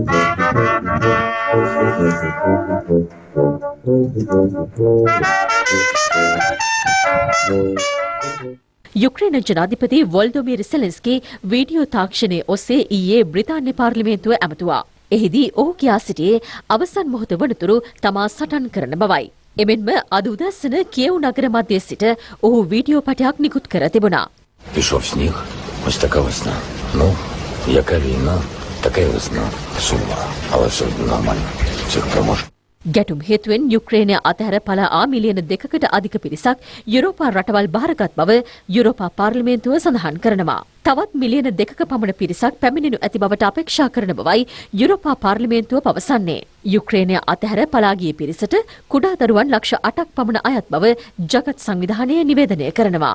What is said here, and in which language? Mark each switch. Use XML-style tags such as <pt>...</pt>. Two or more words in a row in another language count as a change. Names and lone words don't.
<si>යුක්‍රේන ජනාධිපති වොල්ඩොමීර් සෙලෙන්ස්කී වීඩියෝ තාක්ෂණයේ ඔස්සේ ඊයේ බ්‍රිතාන්‍ය පාර්ලිමේන්තුව ඇමතුවා. එහිදී ඔහු කියා සිටියේ අවසන් මොහොත වනතුරු තමා සටන් කරන බවයි. එමෙන්ම අද උදැසන කියෙව් නගර මැදයේ සිට ඔහු වීඩියෝ පටයක් නිකුත් කර තිබුණා.</si> <uk>Пішов сніг, ось така весна. Ну, яка війна, така й весна. Сумна, але все одно нормально. Всіх переможе.</uk> <si>ගැටුම් හේතුවෙන් යුක්‍රේනය අතහැර පලා මිලියන 2කට අධික පිරිසක් යුරෝපා රටවල් බාරගත් බව යුරෝපා පාර්ලිමේන්තුව සඳහන් කරනවා. තවත් මිලියන 2ක පමණ පිරිසක් පැමිණෙනු ඇති බවට අපේක්ෂා කරන බවයි යුරෝපා පාර්ලිමේන්තුව පවසන්නේ. යුක්‍රේනය අතහැර පලා ගිය පිරිසට කුඩා දරුවන් ලක්ෂ 8ක් පමණ අයත් බව ජගත් සංවිධානය නිවේදනය කරනවා.</si>